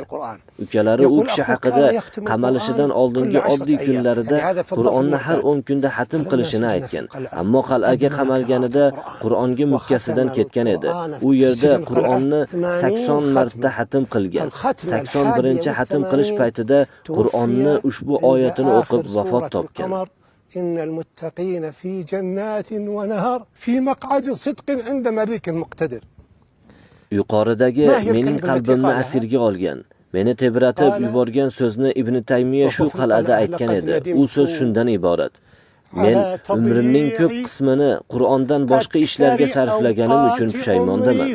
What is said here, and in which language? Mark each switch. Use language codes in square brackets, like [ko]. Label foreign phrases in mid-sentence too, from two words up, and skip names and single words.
[uz] Ukalari u kishi haqida qamalishidan oldingi oddiy kunlarida Qur'onni har 10 kunda xatm qilishini aytgan. Ammo qal'aga qamalganida Qur'onga mukkasidan ketgan edi. U yerda Qur'onni 80 marta xatm qilgan. 81-xatm qilish paytida Qur'onni ushbu oyatini o'qib vafot topgan. [ar] إن المتقين في جنات ونهر في مقعد صدق عند مليك مقتدر. [uz] Yuqoridagi mening qalbimni asirga olgan, meni tebratib yuborgan so'zni Ibn Taymiya shu qal'ada aytgan edi. U so'z shundan iborat: Men umrimning ko'p qismini Qur'ondan boshqa ishlarga sarflaganim uchun pushaymondaman.